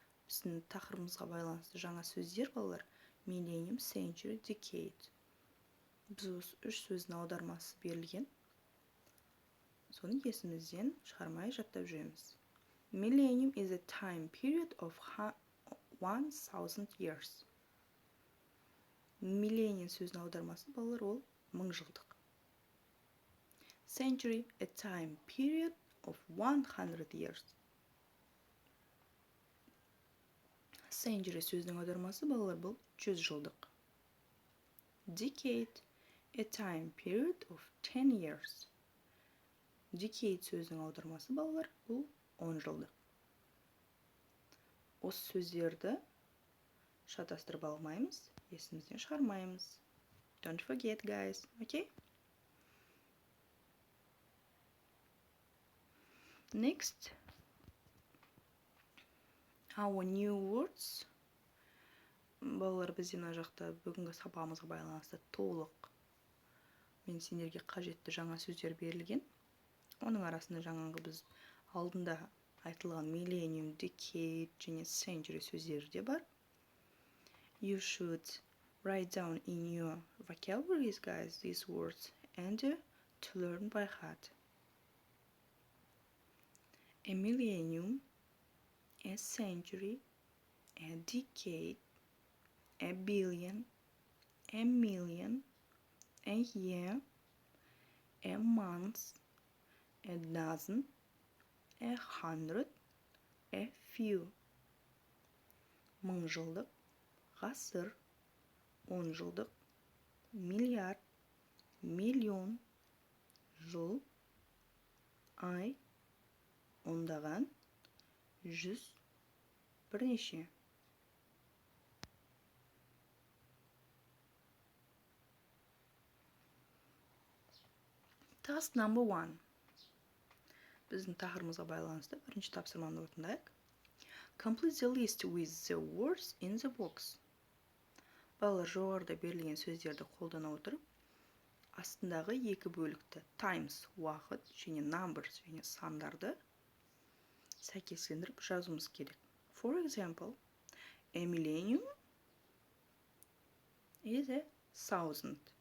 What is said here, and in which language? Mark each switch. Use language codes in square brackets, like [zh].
[kk] Біздің тақырыбымызға байланысты жаңа сөздер балалар: [en] millennium, century, decade. [kk] Біз осы үш сөздің аудармасы берілген. Соны есімізден шығармай жаттап жүреміз. [en] Millennium is a time period of 1000 years. [kk] Millennium сөзінің аудармасы балалар ол 1000 жылдық. [en] Century, a time period of 100 years. [kk] Century сөзінің аудармасы балалар бұл 100 жылдық. [en] Decade, a time period of 10 years. [kk] Decade сөзінің аудармасы балалар бұл 10 жылдық. Осы сөздерді шатастырып алмаймыз, есімізден шығармаймыз. [en] Don't forget, guys, okay? Next, our new words. [kk] Балалар, бізде мына жақта бүгінгі сабағымызға байланысты толық мен сендерге қажетті жаңа сөздер берілген. Оның арасында жаңағы біз алдында айтылған millennium, decade және century сөздері де бар. [en] You should write down in your vocabularies, guys, these words and to learn by heart. A millennium, a century, a decade, a billion, a million, a year, a month, a dozen, a hundred, a few. [kk] 1000 жылдық, ғасыр, 10 жылдық, миллиард, миллион, жыл, ай, ондаған, 100, бірнеше. [en] Task number 1. [kk] Біздің тақырыбымызға байланысты бірінші тапсырманы орындайық. [en] Complete the list with the words in the box. [kk] Балалар, жоғарыда берілген сөздерді қолдана отырып, астындағы екі бөлікті times уақыт және numbers және сандарды сәйкестендіріп жазуымыз керек. [en] For example, a millennium is a 1000.